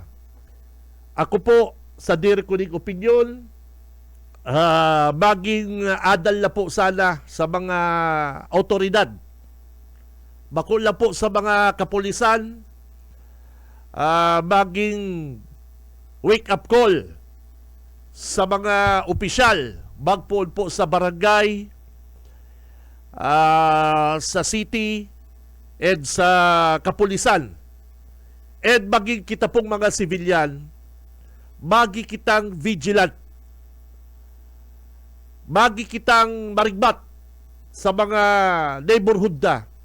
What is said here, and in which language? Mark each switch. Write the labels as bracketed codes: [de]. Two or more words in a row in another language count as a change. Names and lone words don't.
[bik] Ako po, sa diri ko ning opinyon, maging adal na po sana sa mga otoridad. Bakul na po sa mga kapulisan, maging [en] wake-up call [bik] sa mga opisyal, magpoon po sa barangay, sa city, and sa kapulisan. And maging kita pong mga civilian, magi kitang vigilant, magi kitang marigmat sa mga neighborhood na.